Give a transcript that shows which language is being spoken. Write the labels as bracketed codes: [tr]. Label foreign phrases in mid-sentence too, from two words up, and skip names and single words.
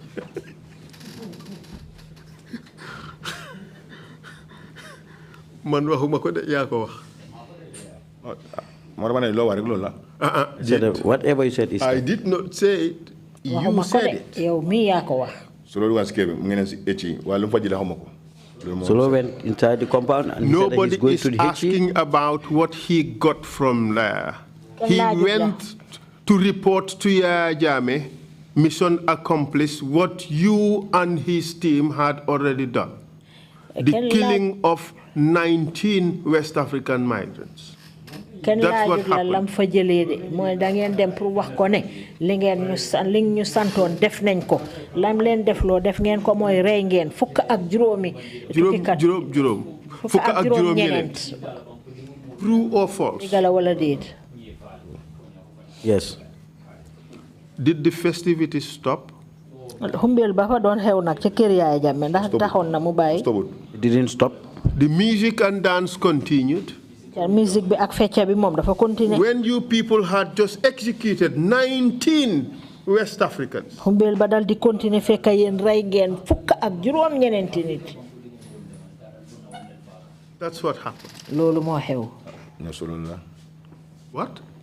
[wo] Man waxuma ko de yaa ko wax. [en] said whatever you said is I did not say it. You said it. [wo] Yow mi yaa ko wax. [en] Solo went inside the compound and he said that he's going to the Nobody is asking about what he got from there. He went to report to Yaya Jammeh, mission accomplished, what you and his team had already done. The killing of 19 West African migrants. That's what happened. [wo] Fa jëlee de mooy da ngeen dem pour wax ko ne li ñu santoon def nañ ko lam leen def loo def ngeen ko mooy rey ngeen fukk ak juróomi fukk ak juróom ñeneent. [en] True or false? [wo] Dëgg wala déet? [en] Yes. Did the festivities stop? [wo] Xumbeel ba fa doon xew nag ca kër Yaya Jammeh ndax taxoon na mu bàyyi? [en] It didn't stop. The music and dance continued. [wo] Music bi ak fecca bi moom dafa continuer. [en] When you people had just executed 19 West Africans. [wo] Xumbeel ba dal di continuer fekk yéen rey ngeen fukk ak juróom ñeneenti nit. [en] That's what happened. [wo] Loolu moo xew. [en] What?